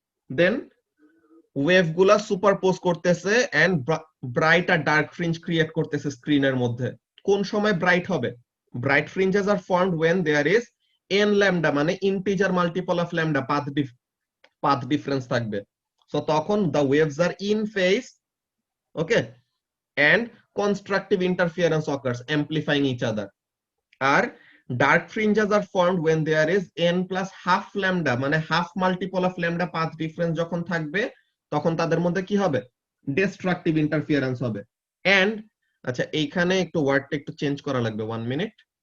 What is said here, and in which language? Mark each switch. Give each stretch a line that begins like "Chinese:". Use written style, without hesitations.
Bangla: দেন wave গুলা সুপারপোজ করতেছে and bright আর dark fringe create করতেছে স্ক্রিনের মধ্যে। কোন সময় ব্রাইট হবে,
English: bright fringes are formed when there is n lambda,
Bangla: মানে integer multiple of lambda path difference থাকবে। সো তখন
English: the waves are in phase, okay, and constructive interference occurs amplifying each other.
Bangla: আর
English: dark fringes are formed when there is n plus half lambda,
Bangla: মানে half multiple of lambda path difference যখন থাকবে তখন তাদের মধ্যে কি হবে, destructive interference হবে। And আচ্ছা এইখানে একটু ওয়ার্ডটা একটু চেঞ্জ করা লাগবে 1 মিনিট।